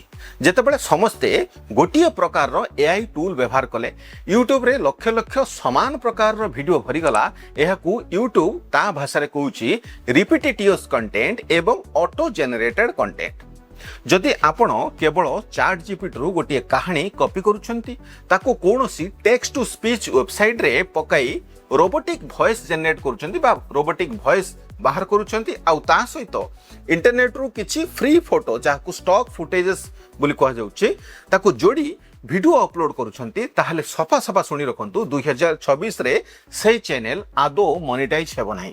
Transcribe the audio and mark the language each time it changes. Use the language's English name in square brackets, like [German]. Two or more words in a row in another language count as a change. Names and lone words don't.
[Odia] ଯେତେବେଳେ ସମସ୍ତେ ଗୋଟିଏ ପ୍ରକାର ର [English] AI tool [Odia] ବ୍ୟବହାର କଲେ, ୟୁଟ୍ୟୁବ ରେ ଲକ୍ଷ ଲକ୍ଷ ସମାନ ପ୍ରକାର ର ଭିଡିଓ ଭରି ଗଲା। ଏହାକୁ ୟୁଟ୍ୟୁବ ତା ଭାଷା ରେ କହୁଛି [English] repetitives content [Odia] ଏବଂ [English] auto generated content. [Odia] ଯଦି ଆପଣ କେବଳ ଚାଟ ଜିପିଟି ରୁ ଗୋଟେ କାହାଣୀ କପି କରୁଛନ୍ତି, ତାକୁ କୌଣସି [English] text to speech website [Odia] ରେ ପକାଇ [English] robotic voice generate [Odia] କରୁଛନ୍ତି ବା [English] robotic voice [Odia] ବାହାର କରୁଛନ୍ତି, ଆଉ ତା ସହିତ ଇଣ୍ଟରନେଟ ରୁ କିଛି [English] free photo [Odia] ଯାହାକୁ [English] stock footages [Odia] ବୋଲି କୁହ ଯାଉଛି ତାକୁ ଯୋଡି [English] video upload [Odia] କରୁଛନ୍ତି, ତାହାଲେ ସଫା ସଫା ଶୁଣି ରଖନ୍ତୁ 2026 ରେ ସେ ଚ୍ୟାନେଲ ଆଦୌ ମୋନେଟାଇଜ ହେବ ନାହିଁ।